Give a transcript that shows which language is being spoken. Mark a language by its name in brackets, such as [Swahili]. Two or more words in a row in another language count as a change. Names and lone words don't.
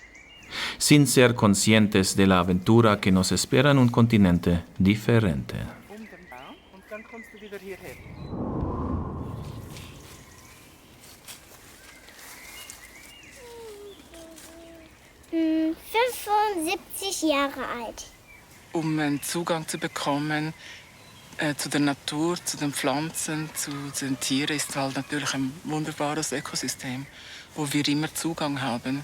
[Spanish] sin ser conscientes de la aventura que nos espera en un continente diferente. [German] Und dann kommst du wieder hierher. 75 Jahre alt. Um einen Zugang zu bekommen zu der Natur, zu den Pflanzen, zu den Tieren, ist halt natürlich ein wunderbares Ökosystem, wo wir immer Zugang haben.